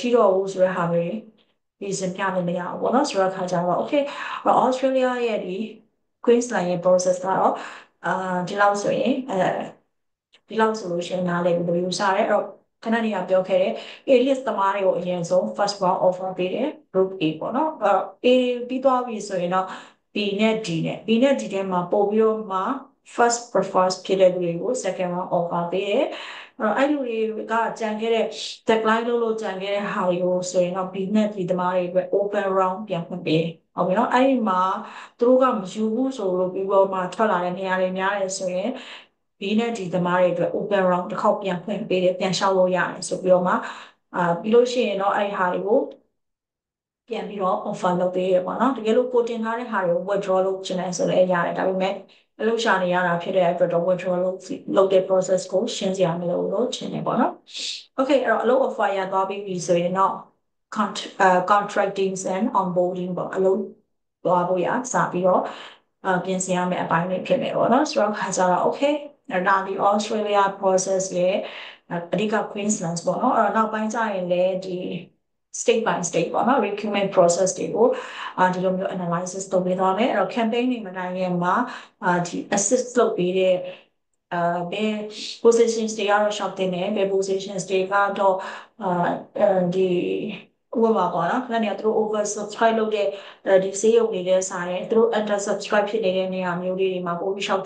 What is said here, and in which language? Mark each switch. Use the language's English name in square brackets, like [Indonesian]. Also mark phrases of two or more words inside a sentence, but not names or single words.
[Burmese] တော့ဘူးဆိုတဲ့ဟာမျိုးဒီစပြလို့မရဘူးပေါ့နော်ဆိုတော့ခါကြတော့ okay Australia ရဲ့ဒီ Queensland ရဲ့ process ကတော့ဒီလောက်ဆိုရင်ဒီလောက်ဆိုလို့ရှိရင်နားလည်ပြီးလို့ယူစားတယ်အဲ့တော့ခဏနေကပြောခဲ့တဲ့ A-list သမားတွေကိုအရင်ဆုံး [English] first round offer [Burmese] ပေးတယ် [English] group A [Burmese] ပေါ့နော်အဲ့တော့ A ပြီးသွားပြီဆိုရင်တော့ B နဲ့ D နဲ့ B နဲ့ D ထဲမှာပို့ပြီးတော့မှ [English] first prefer [Burmese] ဖြစ်တဲ့လူတွေကို [English] second round offer [Burmese] ပေးတယ် အဲ့လိုတွေကကြံခဲ့တဲ့ decline လို့ကြံခဲ့တဲ့ဟာတွေကိုဆိုရင်တော့ B နဲ့ B သမားတွေအတွက် [English] open round [Burmese] ပြန်ဖွင့်ပေးဟုတ်ပြီနော်အဲ့ဒီမှာသူတို့ကမယူဘူးဆိုလို့ပြီးတော့မှထွက်လာတဲ့နေရာတွေများတယ်ဆိုရင် B နဲ့ D သမားတွေအတွက် [English] open round [Burmese] တစ်ခေါက်ပြန်ဖွင့်ပေးတယ်ပြန်လျှောက်လို့ရတယ်ဆိုပြီးတော့မှပြီးလို့ရှိရင်တော့အဲ့ဒီဟာတွေကိုပြန်ပြီးတော့ offer လုပ်ပေးရပေါ့နော်တကယ်လို့ကိုတင်ထားတဲ့ဟာတွေကို withdraw လုပ်ချင်တယ်ဆိုလည်းရတယ်ဒါပေမဲ့အလုပ်ရှာနေရတာဖြစ်တဲ့အတွက်တော့ withdraw လုပ်တဲ့ process ကိုရှင်းစရာမလိုလို့ထင်တယ်ပေါ့နော် okay အဲ့တော့အလုပ် offer ရသွားပြီဆိုရင်တော့ [English] contracting and onboarding [Burmese] ပေါ့အလုပ်သွား ဖို့ရစပြီးတော့ပြင်ဆင်ရမယ့်အပိုင်းတွေဖြစ်နေပေါ့နော်ဆိုတော့ခါကြတော့ okay ဒါဒီ Australia process ရဲ့အဓိက Queensland ပေါ့နော်အဲ့တော့နောက်ပိုင်းကျရင်လည်းဒီ [English] state by state [Burmese] ပေါ့နော် [English] recruitment process [Burmese] တွေကိုဒီလိုမျိုး analysis လုပ်ပေးသွားမယ်အဲ့တော့ campaign တွေမတိုင်ခင်မှာဒီ assist လုပ်ပေးတဲ့ဘယ် positions တွေကတော့ shop တင်တယ်ဘယ် positions တွေကတော့ဒီဥပမာပေါ့နော်ခ ဏနေသူတို့ [English] over subscribe [Burmese] လုပ်တဲ့ဒီဈေးရုံနေတဲ့ဆိုင်သူတို့ [English] under subscribe [Burmese] ဖြစ်နေတဲ့နေရာမျိုးလေးတွေမှာပို့ပြီး shop